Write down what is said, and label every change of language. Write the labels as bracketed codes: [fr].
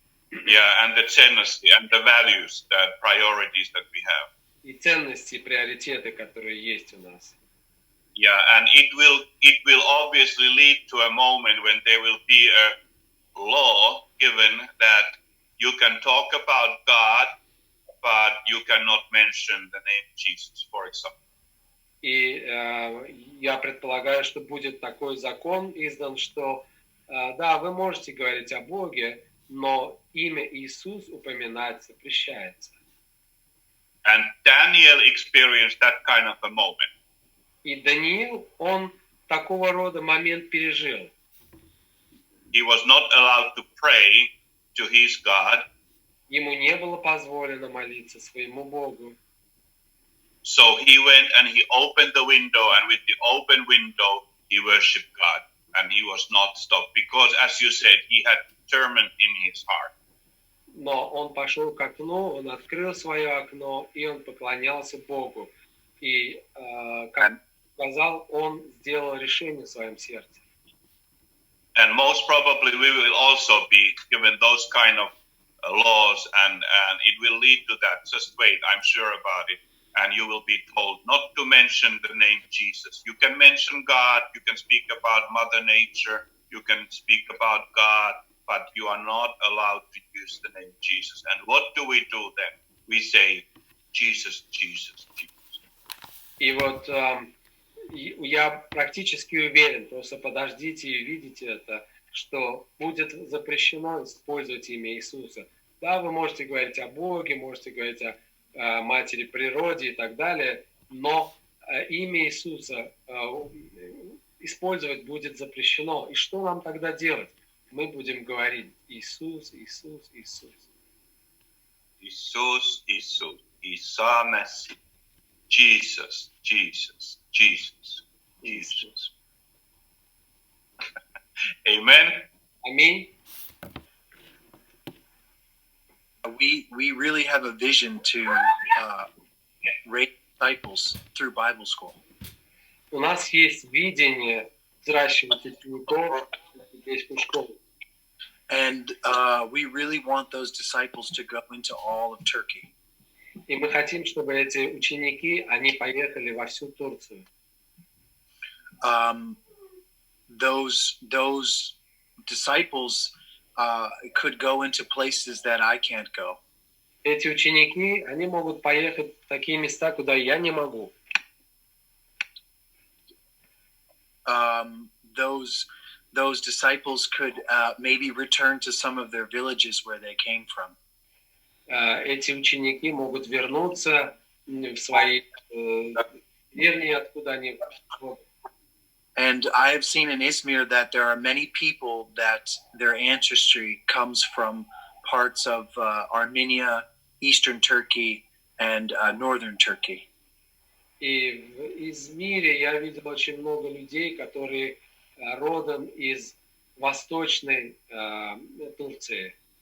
[en] Yeah, and the tendency and the values, the priorities that we have. [ru] И ценности, и приоритеты, которые есть у нас. [en] Yeah, and it will obviously lead to a moment when there will be a law given that you can talk about God, but you cannot mention the name Jesus, for example. [ru] И я предполагаю, что будет такой закон издан, что да, вы можете говорить о Боге, но имя Иисус упоминать запрещается. [en] And Daniel experienced that kind of a moment. [ru] И Даниил, он такого рода момент пережил. [en] He was not allowed to pray to his God. [ru] Ему не было позволено молиться своему Богу. [en] So he went and he opened the window, and with the open window, he worshipped God. And he was not stopped because, as you said, he had determined in his heart. [ru] Но он пошел к окну, он открыл свое окно, и он поклонялся Богу. И, как сказал, он сделал решение в своем сердце. [en] And most probably we will also be given those kind of laws, and it will lead to that. Just wait, I'm sure about it. And you will be told not to mention the name Jesus. You can mention God, you can speak about Mother Nature, you can speak about God, but you are not allowed to use the name Jesus. And what do we do then? We say, Jesus, Jesus, Jesus. [ru] И вот я практически уверен, просто подождите и видите это, что будет запрещено использовать имя Иисуса. Да, вы можете говорить о Боге, можете говорить о матери природе и так далее, но имя Иисуса использовать будет запрещено. И что нам тогда делать? Мы будем говорить Иисус, Иисус, Иисус. Иисус, Иисус, Иса Мессия, Jesus, Jesus, Jesus, Jesus. [en] Amen. [ru] Аминь. [en] We really have a vision to raise disciples through Bible school. [ru] У нас есть видение взращивать учеников в библейскую школу. [en] And we really want those disciples to go into all of Turkey. [ru] И мы хотим, чтобы эти ученики, они поехали во всю Турцию. [en] Those disciples could go into places that I can't go. [ru] Эти ученики, они могут поехать в такие места, куда я не могу. [en] Those disciples could maybe return to some of their villages where they came from. [ru] Эти ученики могут вернуться в свои деревни, откуда они. [en] And I have seen in Izmir that there are many people that their ancestry comes from parts of Armenia, Eastern Turkey, and Northern Turkey. [ru] И в Измире я видел очень много людей, которые родом из восточной Турции.